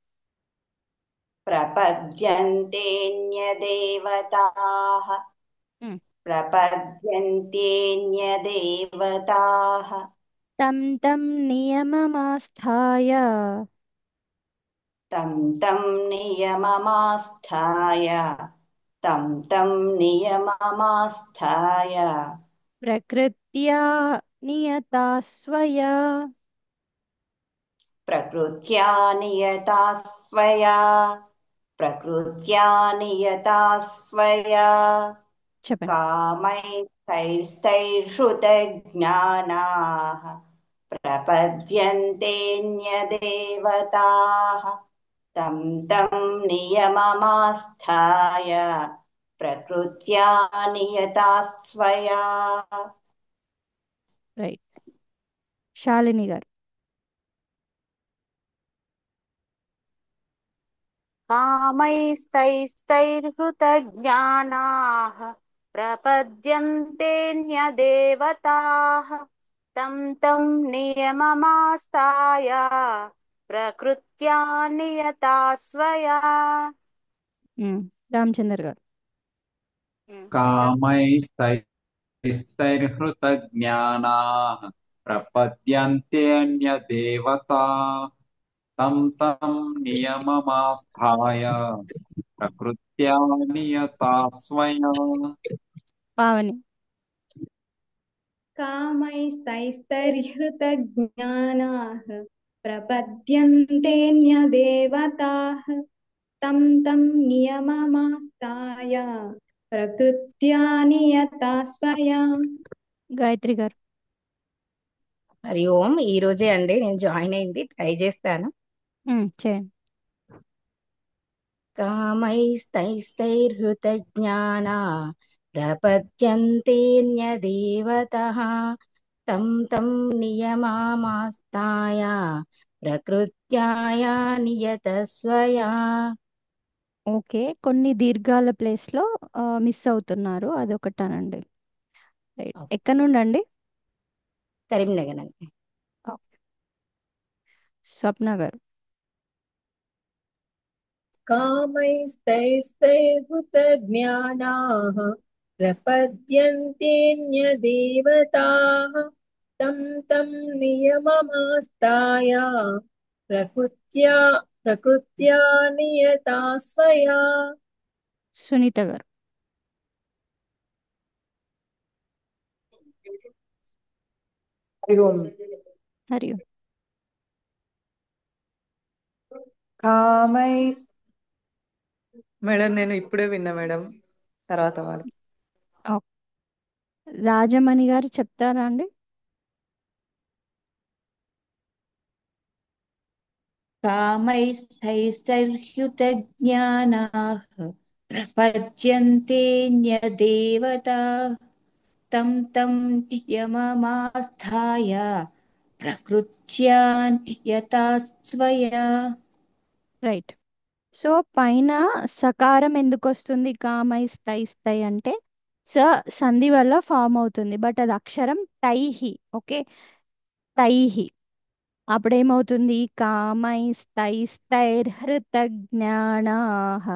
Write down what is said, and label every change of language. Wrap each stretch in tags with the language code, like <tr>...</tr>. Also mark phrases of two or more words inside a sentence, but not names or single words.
<sa>प्रपद्यन्तेऽन्यदेवताः प्रपद्यन्तेऽन्यदेवताः తం తం నియమమాస్థాయ तं तं नियममास्थाय तं तं नियममास्थाय ప్రకృత్యా నియతా స్వయా प्रकृत्या नियता स्वया प्रकृत्या नियता स्वया</sa> <te>చెప్పండి.</te> <sa>कामैस्तैस्तैर्हृतज्ञानाः प्रपद्यन्तेऽन्यदेवताः तं तं नियममास्थाय प्रकृत्या नियता स्वया</sa> <te>రైట్. శాలిని గారు.</te> <sa>कामैस्तैस्तैर्हृतज्ञानाः प्रपद्यन्तेऽन्यदेवताः तं तं नियममास्ताय प्रकृत्या नियता स्वया</sa> <te>రామచందర్ గారు.</te> <sa>कामैस्तैस्तैर्हृतज्ञानाः प्रपद्यन्तेऽन्यदेवता तं तं नियममास्थाय प्रकृत्या नियता स्वया</sa> <te>పావని.</te> <sa>कामैस्तैस्तैर्हृतज्ञानाः प्रपद्यन्तेऽन्यदेवताः तं तं नियममास्ताय प्रकृत्या नियता स्वया</sa> <te>గాయత్రి గారు.</te> <sa>హరి ఓం.</sa> <te>ఈ రోజే అండి నేను జాయిన్ అయింది, ట్రై చేస్తాను. చేయండి.</te> <sa>కామైస్తైస్తైర్హృతజ్ఞానా ప్రపద్యంతేన్యదేవతః తం తం నియమమాస్తాయ ప్రకృత్యాయ నియతస్వయా.</sa> <te>ఓకే, కొన్ని దీర్ఘాల ప్లేస్లో మిస్ అవుతున్నారు, అదొకటానండి. రైట్. ఎక్కడ నుండి అండి? కరీంనగర్ అండి. స్వప్న గారు.</te> <sa>कामैस्तैस्तैर्हृतज्ञानाः प्रपद्यन्तेऽन्यदेवताः तं तं नियममास्ताय प्रकृत्या नियता स्वया</sa> <te>సునీత గారు.</te> <sa>హరి ఓం. హరి ఓం.</sa> <te>కామై మేడం నేను ఇప్పుడే విన్నా మేడం, తర్వాత వాళ్ళకి. రాజమణి గారు చెప్తారా అండి?</te> <sa>कामैस्तैस्तैर्ह्युतज्ञानाः प्रपद्यन्तेऽन्यदेवताः तं तं नियममास्थाय प्रकृत्या नियता स्वया.</sa> <te>రైట్. సో పైన సకారం ఎందుకు వస్తుంది? కామైస్తైస్తై అంటే స సంధి వల్ల ఫామ్ అవుతుంది, బట్ అది అక్షరం తైహి. ఓకే, తైహి అప్పుడేమవుతుంది? కామైస్తైస్తైర్హృతజ్ఞానాః.</te>